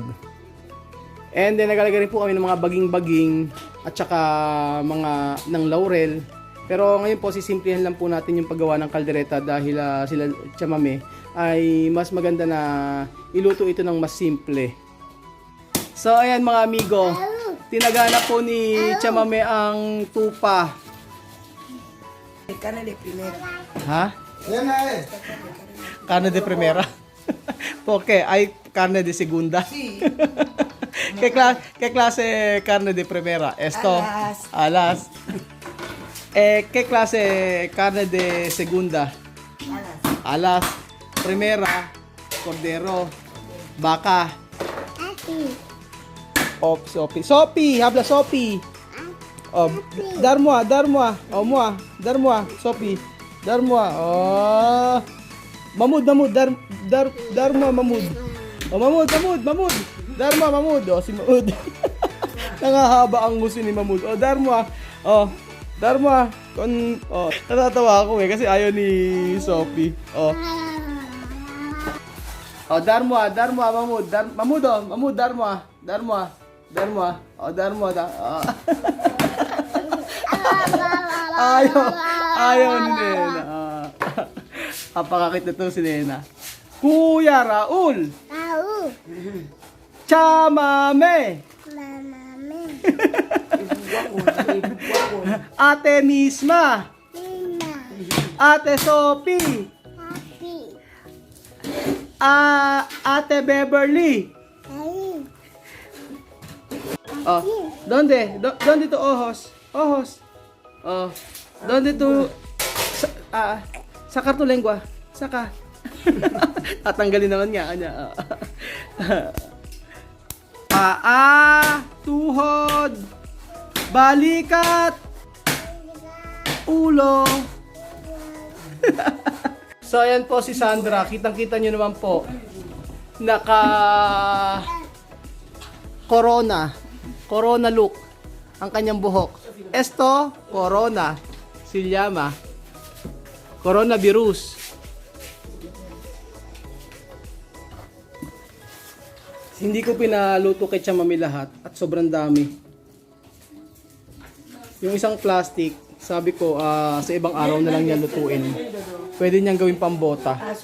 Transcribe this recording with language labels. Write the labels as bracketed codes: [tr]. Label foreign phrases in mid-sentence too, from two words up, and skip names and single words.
[en] And then, [tl] nagalagay rin po kami ng mga baging-baging at saka mga ng laurel. Pero ngayon po, sisimplihan lang po natin yung paggawa ng kaldereta dahil sila chamame ay mas maganda na iluto ito ng mas simple. So, ayan mga amigo, tinagana po ni chamame ang tupa. [es] Carne de primera. Ha? Carne de primera? Poke, ay carne de segunda. Sí. ¿Qué clase carne de primera? Esto. Alas. ¿Qué clase carne de segunda? Alas. Primera, cordero, vaca. Oh, Sopi. Sopi, habla Sopi. Oh, dar moi. Oh, moi. Dar moi, Sopi. Dar moi. Oh. Mamud, dar moi, Mamud. Oh, Mamud. Dar moi, Mamud. Oh, si Mamud. [tl] Nangahaba ang nguso ni Mamud. Oh, dar moi. Oh. Darma, natatawa ako kasi ayaw ni Sophie. Oh. Oh, Darma, Mamud. Mamud, Darma. Oh, Darma. Ayaw ni Nena. Apakakit na to si Nena. Kuya Raul. Chamame. Ate Misma. Ate Sophie. Ate Beverly. [es] Oh, ¿dónde tu ojos? Ojos. Oh, ¿dónde tu sacar tu lengua? [tl] Saka. Tatanggalin naman nga kanya. Paa, tuhod, balikat, ulo. So, ayan po si Sandra. Kitang-kita nyo naman po. Corona look ang kanyang buhok. [es] Esto, corona. Se llama coronavirus. [tl] Hindi ko pinaluto kay Chamame lahat at sobrang dami. Yung isang plastic, sabi ko sa ibang araw na lang niya lutuin. Pwede niyang gawing pambota.